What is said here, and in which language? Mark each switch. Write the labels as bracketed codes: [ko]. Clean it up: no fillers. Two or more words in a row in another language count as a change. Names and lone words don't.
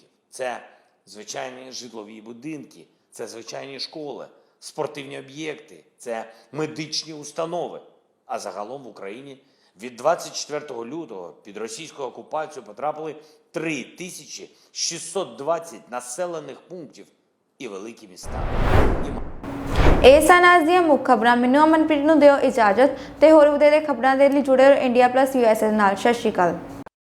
[uk] Це звичайні житлові будинки, це звичайні школи, спортивні об'єкти, це медичні установи. А загалом в Україні від 24 лютого під російську окупацію потрапили 3620 населених пунктів і великі міста. [pa] ਇਹ ਸਨ ਅੱਜ ਦੀਆਂ ਮੁੱਖ ਖਬਰਾਂ। ਮੈਨੂੰ ਅਮਨਪ੍ਰੀਤ ਨੂੰ ਦਿਓ ਇਜਾਜ਼ਤ ਤੇ ਹੋਰ ਵਧੇਰੇ ਖਬਰਾਂ ਦੇ ਲਈ ਜੁੜੇ ਰਹੋ ਇੰਡੀਆ+ USA ਨਾਲ। ਸਤਿ ਸ਼੍ਰੀ ਅਕਾਲ।